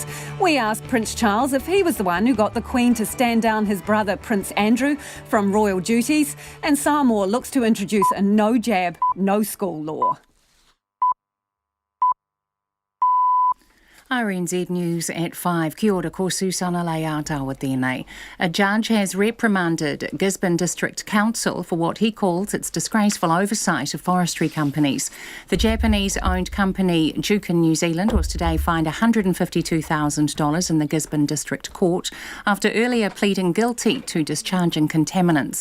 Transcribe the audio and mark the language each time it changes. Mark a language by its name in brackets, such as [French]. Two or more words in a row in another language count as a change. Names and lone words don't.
[English] We asked Prince Charles if he was the one who got the Queen to stand down his brother Prince Andrew from royal duties, and Samoa looks to introduce a no jab, no school law. RNZ News at 5. [Māori] Kia ora, ko Susana Leata tēnei. [English] A judge has reprimanded Gisborne District Council for what he calls its disgraceful oversight of forestry companies. The Japanese-owned company Dunedin, New Zealand, was today fined $152,000 in the Gisborne District Court after earlier pleading guilty to discharging contaminants.